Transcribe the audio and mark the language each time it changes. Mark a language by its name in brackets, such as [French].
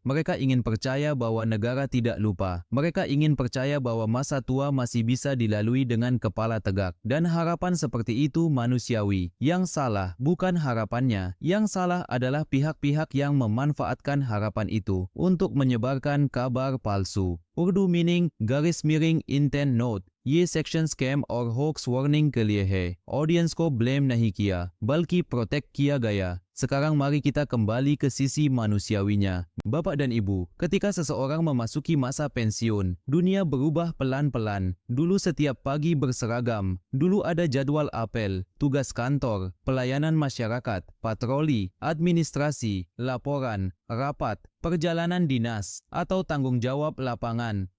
[Indonesian] Mereka ingin percaya bahwa negara tidak lupa. Mereka ingin percaya bahwa masa tua masih bisa dilalui dengan kepala tegak. Dan harapan seperti itu manusiawi. Yang salah bukan harapannya. Yang salah adalah pihak-pihak yang memanfaatkan harapan itu untuk menyebarkan kabar palsu. [English] Urdu meaning [Indonesian] garis miring [English] intent note. [Hindi] ये section scam और hoax warning के लिए है। Audience को blame नहीं किया, बल्कि protect किया गया। [Indonesian] Sekarang mari kita kembali ke sisi manusiawinya. Bapak dan Ibu, ketika seseorang memasuki masa pensiun, dunia berubah pelan-pelan. Dulu setiap pagi berseragam, dulu ada jadwal apel, tugas kantor, pelayanan masyarakat, patroli, administrasi, laporan, rapat, perjalanan dinas, atau tanggung jawab lapangan.